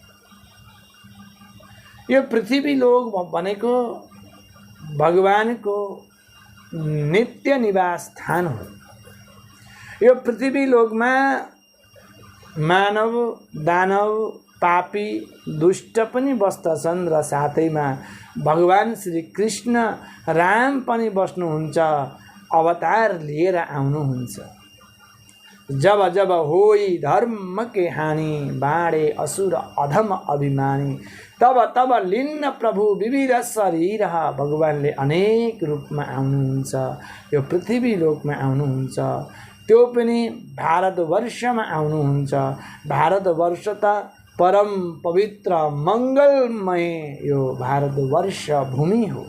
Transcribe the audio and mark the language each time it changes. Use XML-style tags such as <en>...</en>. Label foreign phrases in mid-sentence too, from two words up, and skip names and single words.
<ne>यो पृथ्वी लोक भनेको भगवानको नित्य निवास स्थान हो। यो पृथ्वी लोकमा मानव, दानव, पापी, दुष्ट पनि बस्दछन् र साथैमा भगवान श्री कृष्ण राम पनि बस्नुहुन्छ, अवतार लिएर आउनुहुन्छ।</ne> <awa>जब जब होई धर्म के हानि, बाँडे असुर अधम अभिमानी, तब तब लिन्न प्रभु विविध शरीर।</awa> <ne>भगवानले अनेक रूपमा आउनुहुन्छ, यो पृथ्वी लोकमा आउनुहुन्छ, त्यो पनि भारतवर्षमा आउनुहुन्छ। भारतवर्ष त परम पवित्र मङ्गलमय यो भारतवर्ष भूमि हो।</ne>